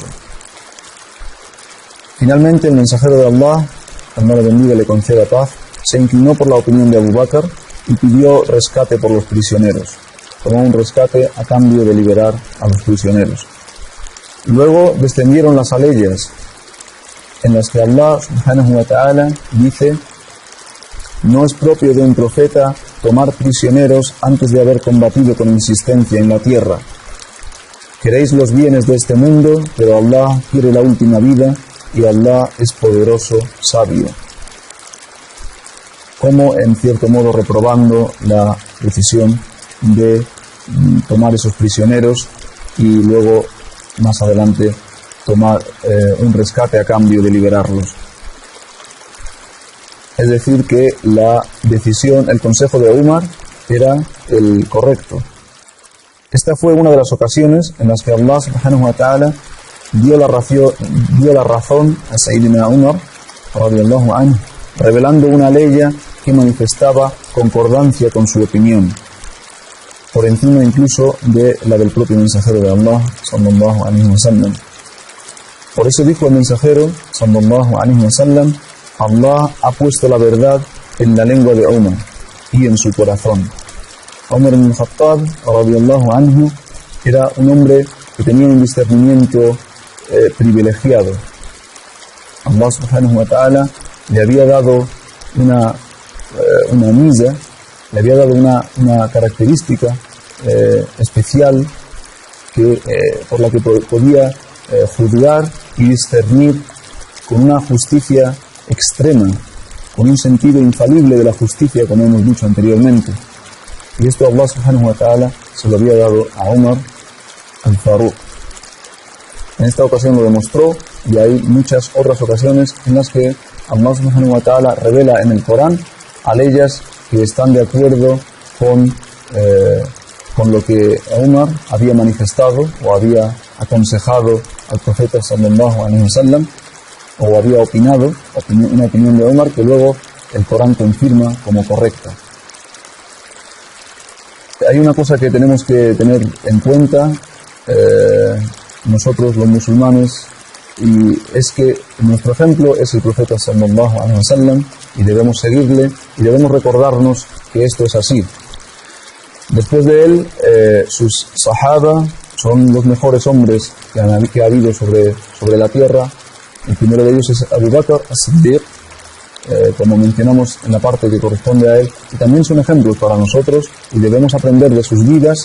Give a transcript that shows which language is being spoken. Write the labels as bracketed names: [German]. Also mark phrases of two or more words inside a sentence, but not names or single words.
[Spanish] Finalmente, el mensajero de Allah le bendiga y le conceda paz, se inclinó por la opinión de Abu Bakr y pidió rescate por los prisioneros. Tomó un rescate a cambio de liberar a los prisioneros. Luego descendieron las aleyas en las que Allah [Arabic] سبحانه وتعالى [Spanish] dice: no es propio de un profeta tomar prisioneros antes de haber combatido con insistencia en la tierra. Queréis los bienes de este mundo, pero Allah quiere la última vida y Allah es poderoso, sabio. Como en cierto modo reprobando la decisión de tomar esos prisioneros y luego más adelante tomar un rescate a cambio de liberarlos. Es decir, que la decisión, el consejo de Umar era el correcto. Esta fue una de las ocasiones en las que Allah [Arabic] سبحانه وتعالى [Spanish] dio la razón a Sayyidina Umar [Arabic] رضي الله عنه, [Spanish] revelando una ley que manifestaba concordancia con su opinión, por encima incluso de la del propio mensajero de Allah [Arabic] صلى الله عليه وسلم. [Spanish] Por eso dijo el mensajero [Arabic] صلى الله عليه وسلم: [Spanish] Allah ha puesto la verdad en la lengua de Umar y en su corazón. Umar ibn Khattab [Arabic] رضي الله عنه [Spanish] era un hombre que tenía un discernimiento privilegiado. Allah [Arabic] سبحانه وتعالى [Spanish] le había dado una misa, le había dado una característica especial por la que podía juzgar y discernir con una justicia extrema, con un sentido infalible de la justicia, como hemos dicho anteriormente. Y esto Allah [Arabic] سبحانه وتعالى [Spanish] se lo había dado a Umar al-Faruq. En esta ocasión lo demostró, y hay muchas otras ocasiones en las que Allah [Arabic] سبحانه وتعالى [Spanish] revela en el Corán a leyes que están de acuerdo con lo que Umar había manifestado o había aconsejado al profeta [Arabic] صلى الله عليه وسلم, [Spanish] o había opinado, una opinión de Umar que luego el Corán confirma como correcta. Hay una cosa que tenemos que tener en cuenta nosotros los musulmanes, y es que nuestro ejemplo es el profeta [Arabic] صلى الله عليه وسلم, [Spanish] y debemos seguirle y debemos recordarnos que esto es así. Después de él, sus sahaba son los mejores hombres que ha habido sobre la tierra. El primero de ellos es Abu Bakr as-Siddiq, como mencionamos en la parte que corresponde a él, y también son ejemplos para nosotros y debemos aprender de sus vidas.